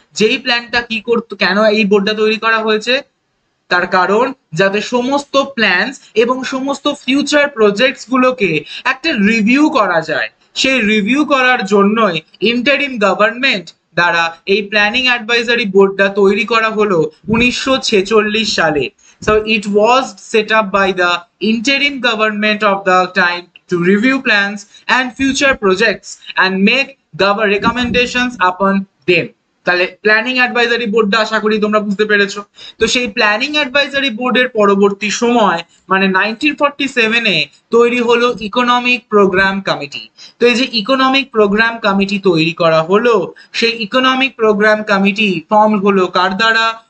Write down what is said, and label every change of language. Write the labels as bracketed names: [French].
[Bangla] যেই প্ল্যানটা কি করতো, কেন এই বোর্ডটা তৈরি করা হয়েছে, তার কারণ যাতে সমস্ত প্ল্যানস এবং সমস্ত ফিউচার প্রজেক্টস গুলোকে একটা রিভিউ করা যায়। সেই রিভিউ করার জন্যই ইন্টারিম গভর্নমেন্ট দ্বারা এই প্ল্যানিং অ্যাডভাইজারি বোর্ডটা তৈরি করা হলো 1946 সালে। [English] So it was set up by the interim government of the time to review plans and future projects and make recommendations upon them. [Bangla] তাহলে প্ল্যানিং অ্যাডভাইজারি বোর্ডটা আশা করি তোমরা বুঝতে পেরেছো। তো সেই প্ল্যানিং অ্যাডভাইজারি বোর্ডের পরবর্তী সময় মানে 1947 তৈরি হলো ইকোনমিক প্রোগ্রাম কমিটি। তো এই যে ইকোনমিক প্রোগ্রাম কমিটি তৈরি করা হলো, সেই ইকোনমিক প্রোগ্রাম কমিটি ফর্ম হলো কার দ্বারা?